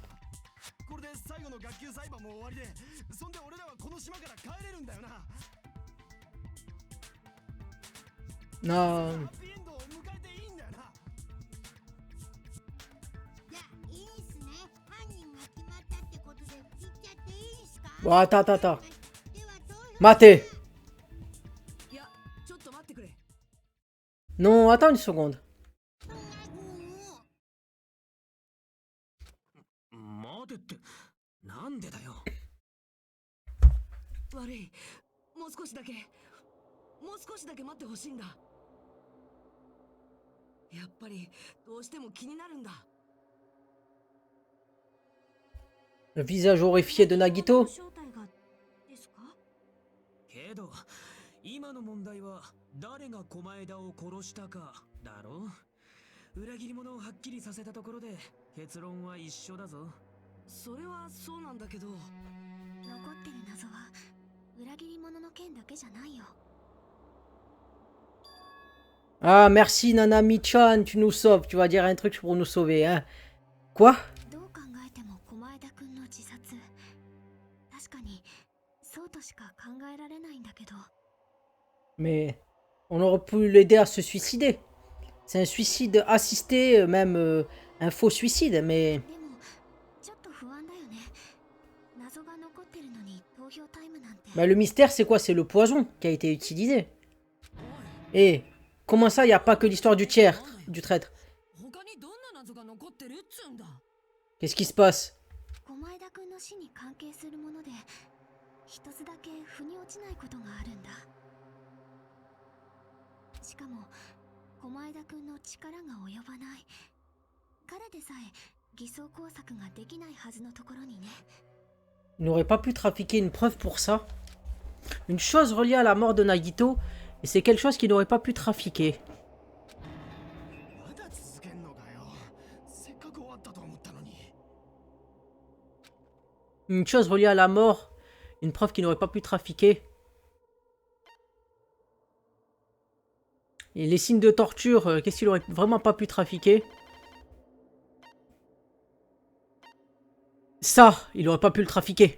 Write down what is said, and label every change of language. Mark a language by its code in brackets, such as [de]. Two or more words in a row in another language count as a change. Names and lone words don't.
[ja] これで最後の学級裁判も終わりで、そんで俺らはこの島から帰れるんだよな。 [fr] Non. [ja] ハッピーエンドを迎えていいんだよな。じゃあいいっすね。犯人が決まったってことで行っちゃっていいんすか？ [fr] Bon, attends, attends, attends. [ja] では投票 Maté. いや、ちょっと待ってくれ。 [fr] Non, attends une seconde. [ja] 待てってなんでだよ悪い、もう少しだけ待ってほしいんだ。やっぱりどうしても気になるんだ。 [fr] Le visage horrifié de Nagito. [ja] 正体がですか？けど今の問題は誰が狛江田を殺したかだろ裏切り者をはっきりさせたところで結論は一緒だぞそれはそうなんだけど、残ってる謎は裏切り者の件だけじゃないよ。 [fr] Ah, merci Nanami-chan, tu nous sauves. Tu vas dire un truc pour nous sauver, hein. Quoi? [ja] どう考えても狛江田くんの自殺。確かにそうとしか考えられないんだけど。 [fr] Mais on aurait pu l'aider à se suicider. C'est un suicide assisté, même un faux suicide, mais... [ja] でもちょっと不安だよね。謎が残ってるのに投票タイムなんて。 [fr] Bah, le mystère, c'est quoi? C'est le poison qui a été utilisé. Et comment ça, il n'y a pas que l'histoire du traître? [ja] 他にどんな謎が残ってるっつうんだ。 [fr] Qu'est-ce qui se passe? [ja] 狛江田くんの死に関係するもので一つだけ腑に落ちないことがあるんだ。しかも狛江田くんの力が及ばない。彼でさえ偽装工作ができないはずのところにね。 [fr] Il n'aurait pas pu trafiquer une preuve pour ça. Une chose reliée à la mort de Nagito, et c'est quelque chose qu'il n'aurait pas pu trafiquer. [ja] まだ続けんのかよ。せっかく終わったと思ったのに。 [fr] Une chose reliée à la mort, une preuve qu'il n'aurait pas pu trafiquer. Et les signes de torture, qu'est-ce qu'il aurait vraiment pas pu trafiquer? Ça, il aurait pas pu le trafiquer.